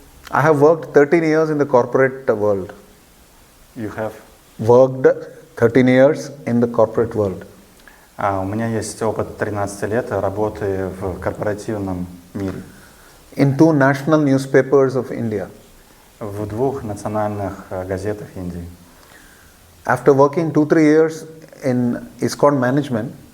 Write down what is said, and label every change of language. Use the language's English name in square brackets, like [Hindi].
[English] I have worked 13 years in the corporate world. You have? Worked 13 years in the corporate world. [Russian] У меня есть опыт 13 лет работы в корпоративном мире. [English] In 2 national newspapers of India. [Russian] В 2 национальных газетах Индии. [English] After working 2-3 years in ISKCON management,